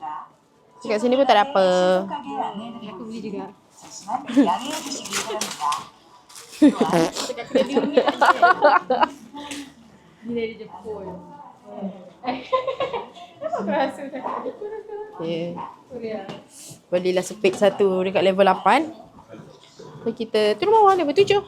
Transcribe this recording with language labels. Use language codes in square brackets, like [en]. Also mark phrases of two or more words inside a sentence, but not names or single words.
[ms] Kat sini pun tak ada apa. [ko] 가게 안내해드리고 [ms] Aku beli juga. [ko] 잠시만 양해해 주시기 바랍니다. [ms] Ni dari Jepun. Okay. Korea. Belilah sepik satu dekat level 8. So kita turun bawah level 7.